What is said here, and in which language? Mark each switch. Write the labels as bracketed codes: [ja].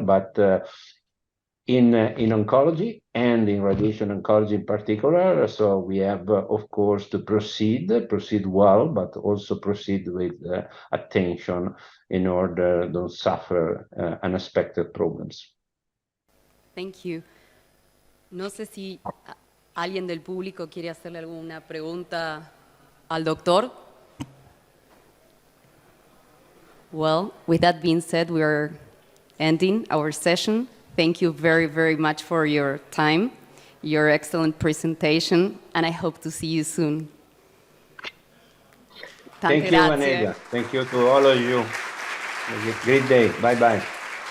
[en] But in oncology and in radiation oncology in particular, so we have, of course, to proceed well, but also proceed with attention in order don't suffer unexpected problems. Thank you. [es] No sé si alguien del público quiere hacerle alguna pregunta al doctor. [en] Well, with that being said, we are ending our session. Thank you very, very much for your time, your excellent presentation, and I hope to see you soon. Thank you, Anega. Thank you to all of you. Have a great day. Bye-bye.